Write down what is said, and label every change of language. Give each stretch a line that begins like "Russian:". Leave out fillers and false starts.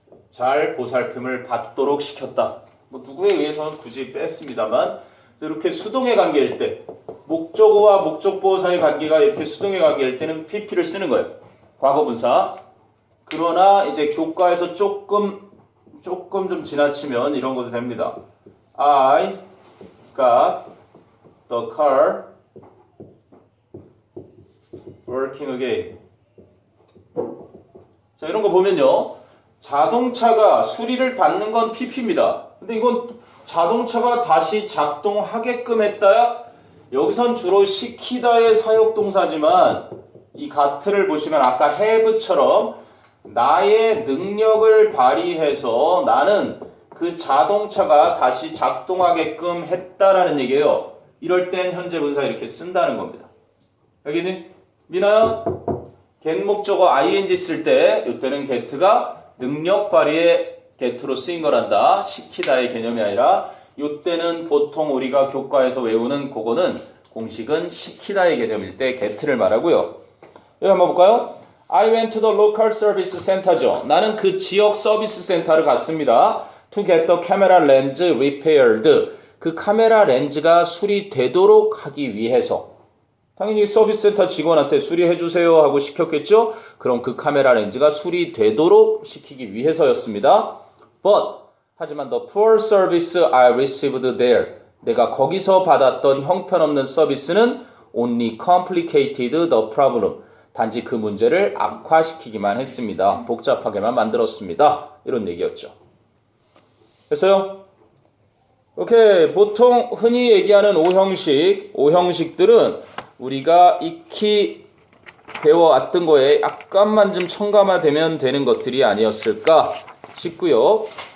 Korean: 잘 보살핌을 받도록 시켰다. 뭐 누구에 의해서는 굳이 뺐습니다만 이렇게 수동의 관계일 때 목적어와 목적보 사이 관계가 이렇게 수동의 관계일 때는 PP를 쓰는 거예요. 과거분사. 그러나 이제 교과에서 조금 좀 지나치면 이런 것도 됩니다.
English: I got the car working again.
Korean: 자, 이런 거 보면요. 자동차가 수리를 받는 건 PP입니다. 근데 이건 자동차가 다시 작동하게끔 했다야? 여기선 주로 시키다의 사역동사지만 이 가트를 보시면 아까 have처럼 나의 능력을 발휘해서 나는 그 자동차가 다시 작동하게끔 했다라는 얘기예요. 이럴 땐 현재 분사 이렇게 쓴다는 겁니다. 여기는 미나야? get 목적어 ing 쓸 때 이때는 get가 능력 발휘의 get로 쓰인 거란다. 시키다의 개념이 아니라 이때는 보통 우리가 교과에서 외우는 그거는 공식은 시키다의 개념일 때 get를 말하고요. 여기 한번 볼까요?
English: I went to the local service center죠.
Korean: 나는 그 지역 서비스 센터를 갔습니다.
English: To get the camera lens repaired.
Korean: 그 카메라 렌즈가 수리되도록 하기 위해서. 당연히 서비스 센터 직원한테 수리해 주세요 하고 시켰겠죠? 그럼 그 카메라 렌즈가 수리되도록 시키기 위해서였습니다.
English: But 하지만 the poor service I received there.
Korean: 내가 거기서 받았던 형편없는 서비스는
English: only complicated the problem.
Korean: 단지 그 문제를 악화시키기만 했습니다. 복잡하게만 만들었습니다. 이런 얘기였죠. 됐어요? 오케이. 보통 흔히 얘기하는 오형식들은 우리가 익히 배워왔던 거에 약간만 좀 첨가되면 되는 것들이 아니었을까 싶고요.